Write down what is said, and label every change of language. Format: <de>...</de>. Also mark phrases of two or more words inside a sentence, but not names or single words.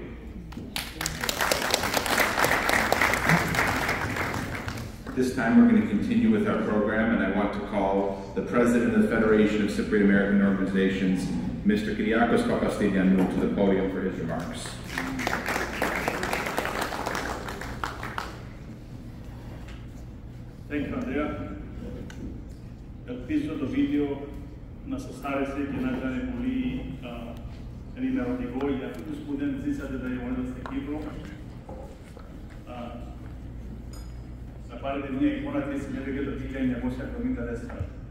<en>This time we're going to continue with our program, and I want to call the President of the Federation of Cypriot American Organizations, Mr. Kyriakos Papastylianou, to the podium for his remarks. Thank you, Andrea.</en> <el>Ελπίζω το βίντεο να σας άρεσε και να ήταν πολύ ενημερωτικό για αυτούς που δεν ζήσατε τα γεγονότα στην Κύπρο. Να πάρετε μια εικόνα τι συνέβη και το 1974.</el>